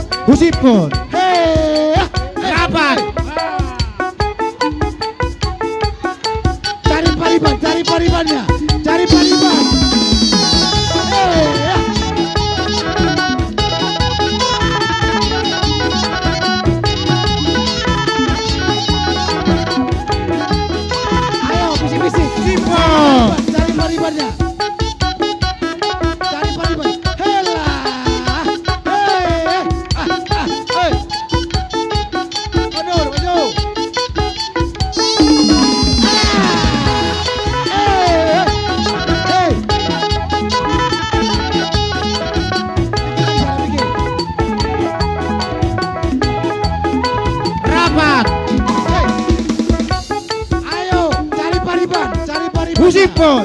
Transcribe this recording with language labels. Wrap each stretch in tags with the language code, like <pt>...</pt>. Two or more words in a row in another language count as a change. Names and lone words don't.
<id>Pusipon. Hei, Rapat. cari pariban, cari paribannya, cari pariban. Hei, ayo bisik-bisik. Sipon. Cari paribannya. Cari pariban. Hela. Hei, hei. Mundur, maju. Rapat. Ayo, cari pariban, cari pariban. Pusipon.</id>